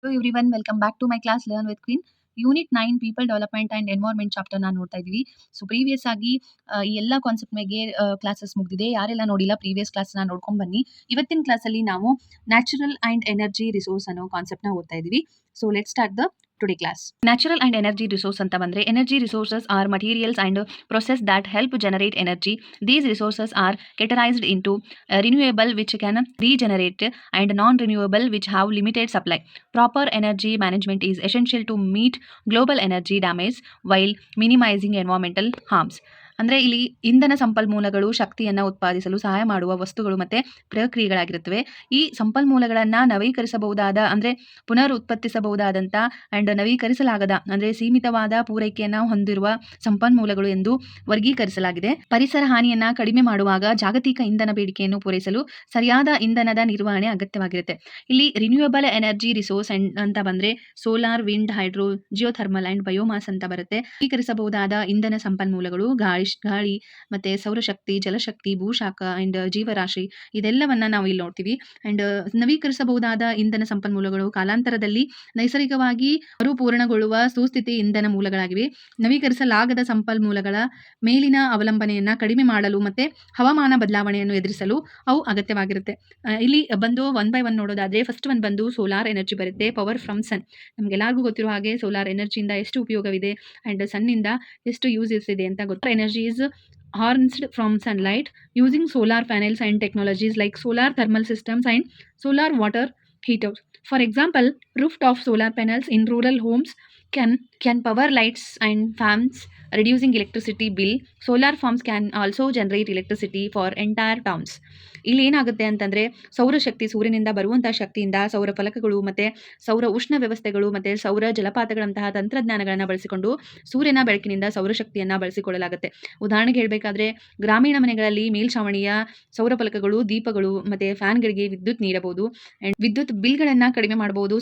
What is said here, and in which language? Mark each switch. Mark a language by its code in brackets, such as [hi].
[en] Hello everyone, welcome back to my class Learn with Queen. [kn] Unit 9 people development and environment chapter ನಾನು ನೋಡ್ತಾ ಇದ್ದೀವಿ. So previous ಆಗಿ ಈ ಎಲ್ಲ ಕಾನ್ಸೆಪ್ಟ್ ಮೇಲೆ ಕ್ಲಾಸಸ್ ಮುಗಿದಿದೆ. ಯಾರೆಲ್ಲ ನೋಡಿಲ್ಲ ಪ್ರೀವಿಯಸ್ ಕ್ಲಾಸ್ನ ನೋಡ್ಕೊಂಡು ಬನ್ನಿ. ಇವತ್ತಿನ ಕ್ಲಾಸಲ್ಲಿ ನಾವು ನ್ಯಾಚುರಲ್ ಆ್ಯಂಡ್ ಎನರ್ಜಿ ರಿಸೋರ್ಸ್ ಅನ್ನೋ ಕಾನ್ಸೆಪ್ಟ್ನ ಓದ್ತಾ ಇದ್ದೀವಿ. [en] So let start the today class. Natural and energy resource [kn] ಅಂತ ಬಂದರೆ [en] Energy resources are materials and process that help generate energy. These resources are categorized into renewable which can regenerate and non-renewable which have limited supply. Proper energy management is essential to meet global energy damage while minimizing environmental harms. [kn] ಅಂದರೆ ಇಲ್ಲಿ ಇಂಧನ ಸಂಪನ್ಮೂಲಗಳು ಶಕ್ತಿಯನ್ನು ಉತ್ಪಾದಿಸಲು ಸಹಾಯ ಮಾಡುವ ವಸ್ತುಗಳು ಮತ್ತು ಪ್ರಕ್ರಿಯೆಗಳಾಗಿರುತ್ತವೆ. ಈ ಸಂಪನ್ಮೂಲಗಳನ್ನು ನವೀಕರಿಸಬಹುದಾದ ಅಂದರೆ ಪುನರ್ ಉತ್ಪತ್ತಿಸಬಹುದಾದಂಥ ಆ್ಯಂಡ್ ನವೀಕರಿಸಲಾಗದ ಅಂದರೆ ಸೀಮಿತವಾದ ಪೂರೈಕೆಯನ್ನು ಹೊಂದಿರುವ ಸಂಪನ್ಮೂಲಗಳು ಎಂದು ವರ್ಗೀಕರಿಸಲಾಗಿದೆ. ಪರಿಸರ ಹಾನಿಯನ್ನು ಕಡಿಮೆ ಮಾಡುವಾಗ ಜಾಗತಿಕ ಇಂಧನ ಬೇಡಿಕೆಯನ್ನು ಪೂರೈಸಲು ಸರಿಯಾದ ಇಂಧನದ ನಿರ್ವಹಣೆ ಅಗತ್ಯವಾಗಿರುತ್ತೆ. ಇಲ್ಲಿ ರಿನ್ಯೂಯಬಲ್ ಎನರ್ಜಿ ರಿಸೋರ್ಸ್ ಅಂತ ಬಂದರೆ solar, wind, hydro, geothermal and biomass ಅಂತ ಬರುತ್ತೆ. ನವೀಕರಿಸಬಹುದಾದ ಇಂಧನ ಸಂಪನ್ಮೂಲಗಳು ಗಾಳಿ ಮತ್ತು ಸೌರಶಕ್ತಿ, ಜಲಶಕ್ತಿ, ಭೂಶಾಖ ಆ್ಯಂಡ್ ಜೀವರಾಶಿ ಇದೆಲ್ಲವನ್ನು ನಾವು ಇಲ್ಲಿ ನೋಡ್ತೀವಿ. ಆ್ಯಂಡ್ ನವೀಕರಿಸಬಹುದಾದ ಇಂಧನ ಸಂಪನ್ಮೂಲಗಳು ಕಾಲಾಂತರದಲ್ಲಿ ನೈಸರ್ಗಿಕವಾಗಿ ಮರುಪೂರಣಗೊಳ್ಳುವ ಸುಸ್ಥಿತಿ ಇಂಧನ ಮೂಲಗಳಾಗಿವೆ. ನವೀಕರಿಸಲಾಗದ ಸಂಪನ್ಮೂಲಗಳ ಮೇಲಿನ ಅವಲಂಬನೆಯನ್ನು ಕಡಿಮೆ ಮಾಡಲು ಮತ್ತು ಹವಾಮಾನ ಬದಲಾವಣೆಯನ್ನು ಎದುರಿಸಲು ಅವು ಅಗತ್ಯವಾಗಿರುತ್ತೆ. ಇಲ್ಲಿ ಬಂದು ಒನ್ ಬೈ ಒನ್ ನೋಡೋದಾದರೆ ಫಸ್ಟ್ ಒನ್ ಬಂದು ಸೋಲಾರ್ ಎನರ್ಜಿ ಬರುತ್ತೆ. [en] Power from sun. [kn] ನಮಗೆಲ್ಲರಿಗೂ ಗೊತ್ತಿರೋ ಹಾಗೆ ಸೋಲಾರ್ ಎನರ್ಜಿಯಿಂದ ಎಷ್ಟು ಉಪಯೋಗವಿದೆ ಆ್ಯಂಡ್ ಸನ್ನಿಂದ ಎಷ್ಟು ಯೂಸಸ್ ಇದೆ ಅಂತ ಗೊತ್ತು. [en] Energy is harnessed from sunlight using solar panels and technologies like solar thermal systems and solar water heaters. For example, rooftop solar panels in rural homes can power lights and fans, reducing electricity bill. Solar farms can also generate electricity for entire towns. [kn] ಇಲ್ಲಿ ಏನಾಗುತ್ತೆ ಅಂತಂದರೆ ಸೌರಶಕ್ತಿ, ಸೂರ್ಯನಿಂದ ಬರುವಂಥ ಶಕ್ತಿಯಿಂದ ಸೌರ ಫಲಕಗಳು ಮತ್ತು ಸೌರ ಉಷ್ಣ ವ್ಯವಸ್ಥೆಗಳು ಮತ್ತು ಸೌರ ಜಲಪಾತಗಳಂತಹ ತಂತ್ರಜ್ಞಾನಗಳನ್ನು ಬಳಸಿಕೊಂಡು ಸೂರ್ಯನ ಬೆಳಕಿನಿಂದ ಸೌರಶಕ್ತಿಯನ್ನು ಬಳಸಿಕೊಳ್ಳಲಾಗುತ್ತೆ. ಉದಾಹರಣೆಗೆ ಹೇಳಬೇಕಾದ್ರೆ ಗ್ರಾಮೀಣ ಮನೆಗಳಲ್ಲಿ ಮೇಲ್ಛಾವಣಿಯ ಸೌರ ಫಲಕಗಳು, ದೀಪಗಳು ಮತ್ತು ಫ್ಯಾನ್ಗಳಿಗೆ ವಿದ್ಯುತ್ ನೀಡಬಹುದು ಆ್ಯಂಡ್ ವಿದ್ಯುತ್ ಬಿಲ್ಗಳನ್ನು ಕಡಿಮೆ ಮಾಡಬಹುದು.